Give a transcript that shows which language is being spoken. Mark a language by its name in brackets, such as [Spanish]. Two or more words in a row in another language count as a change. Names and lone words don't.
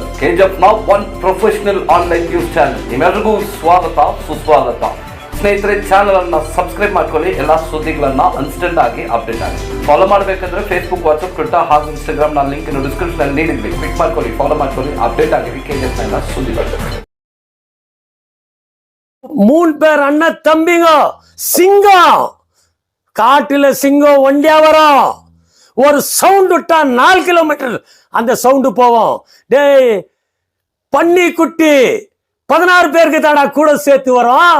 [English] ಕೆಜಿಎಫ್ನ one professional online news channel. [Kannada] ನಿಮ್ಮೆಲ್ಲರಿಗೂ ಸ್ವಾಗತ ಸುಸ್ವಾಗತ. ಸ್ನೇಹಿತರೆ, ಚಾನಲ್ ಅನ್ನ ಸಬ್ಸ್ಕ್ರೈಬ್ ಮಾಡ್ಕೊಳ್ಳಿ. ಎಲ್ಲ ಸುದ್ದಿಗಳನ್ನ ಇನ್ಸ್ಟೆಂಟ್ ಆಗಿ ಅಪ್ಡೇಟ್ ಆಗಿ ಫಾಲೋ ಮಾಡಬೇಕಂದ್ರೆ ಫೇಸ್ಬುಕ್, ವಾಟ್ಸ್ಆಪ್, ಟ್ವಿಟರ್ ಹಾಗೂ ಇನ್ಸ್ಟಾಗ್ರಾಮ್ ನ [English] link description [Kannada] ಅಲ್ಲಿ ನೀಡಿದ್ವಿ. ಕ್ಲಿಕ್ ಮಾಡ್ಕೊಳ್ಳಿ, ಫಾಲೋ ಮಾಡ್ಕೊಳ್ಳಿ, ಅಪ್ಡೇಟ್ ಆಗಿವಿ ಕೆಜಿಎಫ್ ನ ಸುದ್ದಿಗಳು. [Tamil] மூணு பேர் அண்ணன் தம்பிங்க, சிங்கம் காட்டுல சிங்கம் ஒண்டியா வரும். ஒரு சவுண்ட் விட்டா 4 கிலோமீட்டர் அந்த சவுண்டு போவோம். டேய் பன்னி குட்டி 16 பேருக்கு தாடா கூட சேர்த்து வரோம்.